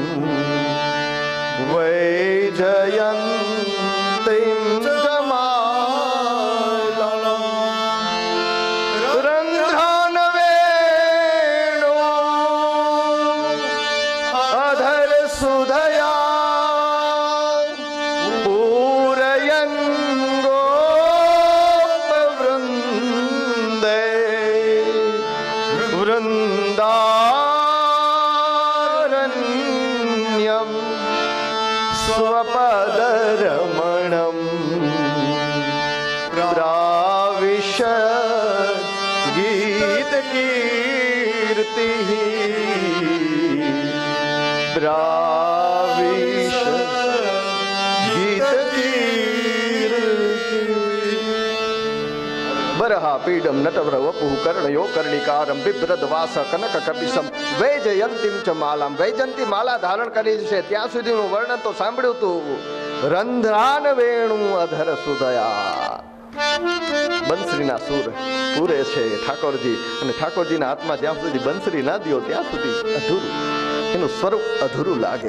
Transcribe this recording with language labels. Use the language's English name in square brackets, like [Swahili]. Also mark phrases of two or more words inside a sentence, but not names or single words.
[Sanskrit] વૈજયંતીમ જમાલમ રંધ્રાનવેણો અધર સુધયા પૂરયન ગોપવૃંદે વૃંદારણ્યમ स्वपदरमणं प्राविशत् गीतकीर्तिः प्राविशत् गीतकीर्तिः बरहापीडं नटवर वपुः कर्णयो कर्णिकारं बिभ्रद्वास कनककपिशम वैजयंतीम च मालाम. [Gujarati] વૈજયંતી માલા ધારણ કરી છે ત્યાં સુધીનું વર્ણન તો સાંભળ્યું તું. [Sanskrit] રંધ્રાન વેણુ અધર સુધયા. [Gujarati] બંસરીના સૂર પૂરે છે ઠાકોરજી, અને ઠાકોરજીના હાથમાં જ્યાં સુધી બંસરી ના દ્યો ત્યાં સુધી અધૂરું, એનું સ્વરૂપ અધૂરું લાગે.